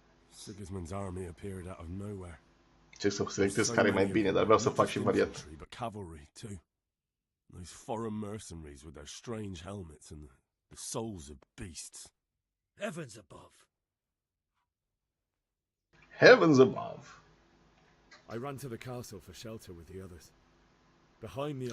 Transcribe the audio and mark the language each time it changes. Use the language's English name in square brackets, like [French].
[English] Sigismund's army appeared out of nowhere. [Romanian] Ce să selectez care e mai bine, dar vreau să fac și variat. [English] But cavalry too. Those foreign mercenaries with their strange helmets and the souls of beasts. Heavens above. Heavens above. I ran to the castle for shelter with the others. Behind me, I